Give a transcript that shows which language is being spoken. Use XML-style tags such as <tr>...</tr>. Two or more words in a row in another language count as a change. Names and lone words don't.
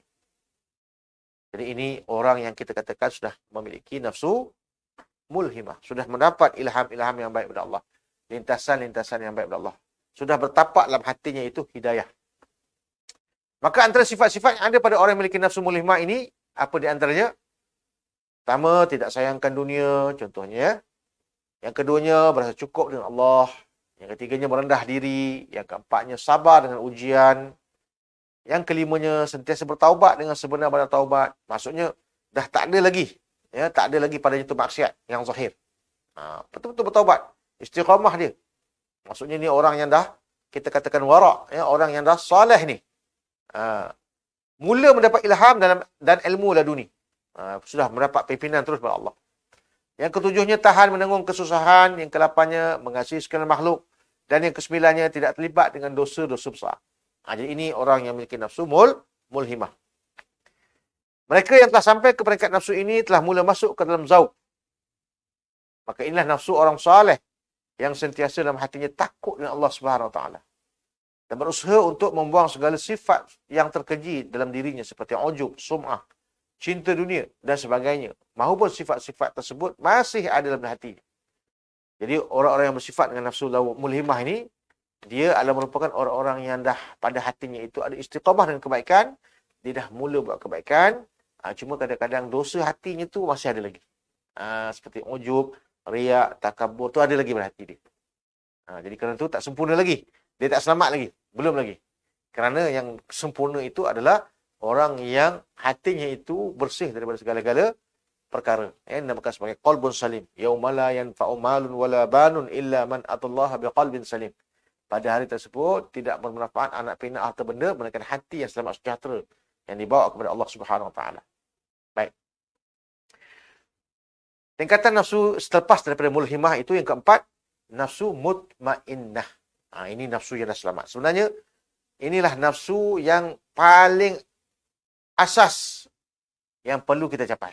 <ms>Jadi ini orang yang kita katakan sudah memiliki nafsu mulhimah, sudah mendapat ilham-ilham yang baik dari Allah, lintasan-lintasan yang baik dari Allah, sudah bertapak dalam hatinya itu hidayah. Maka antara sifat-sifat yang ada pada orang yang memiliki nafsu mulhimah ini, apa di antaranya? Pertama, tidak sayangkan dunia, contohnya. Yang keduanya, berasa cukup dengan Allah. Yang ketiganya, merendah diri. Yang keempatnya, sabar dengan ujian. Yang kelimanya, sentiasa bertaubat dengan sebenar-benar taubat. Maksudnya, dah tak ada lagi. Ya, tak ada lagi padanya itu maksiat yang zahir. Betul-betul bertaubat. Istiqamah dia. Maksudnya ni orang yang dah, kita katakan warak. Ya, orang yang dah soleh ni. Mula mendapat ilham dan ilmu laduni. Sudah mendapat pimpinan terus dari Allah. Yang ketujuhnya, tahan menanggung kesusahan. Yang kelapannya, mengasihi segala makhluk. Dan yang kesembilannya, tidak terlibat dengan dosa-dosa besar. Jadi ini orang yang memiliki nafsu mulhimah. Mereka yang telah sampai ke peringkat nafsu ini telah mula masuk ke dalam zauq. Maka inilah nafsu orang saleh yang sentiasa dalam hatinya takut dengan Allah</ms> <ar>سبحانه وتعالى</ar> <ms>dan berusaha untuk membuang segala sifat yang terkeji dalam dirinya seperti ujub, sum'ah, cinta dunia dan sebagainya. Mahupun sifat-sifat tersebut masih ada dalam hati. Jadi orang-orang yang bersifat dengan nafsu mulhimah ini, dia adalah merupakan orang-orang yang dah pada hatinya itu ada istiqamah dengan kebaikan. Dia dah mula buat kebaikan. Cuma kadang-kadang dosa hatinya tu masih ada lagi. Seperti ujub, riak, takabur tu ada lagi pada hati dia. Jadi kerana tu tak sempurna lagi. Dia tak selamat lagi. Belum lagi. Kerana yang sempurna itu adalah orang yang hatinya itu bersih daripada segala-gala perkara. Dinamakan sebagai</ms> <ar>قلب سليم. يوم لا ينفع مال ولا بنون إلا من أتى الله بقلب سليم.</ar> <ms>Pada hari tersebut tidak bermanfaat anak pinak harta benda melainkan hati yang selamat sejahtera yang dibawa kepada Allah</ms> <ar>سبحانه وتعالى.</ar> <ms>Baik. Tingkatan nafsu selepas daripada mulhimah itu yang keempat, nafsu mutmainnah. Ini nafsu yang dah selamat. Sebenarnya inilah nafsu yang paling asas yang perlu kita capai.</ms>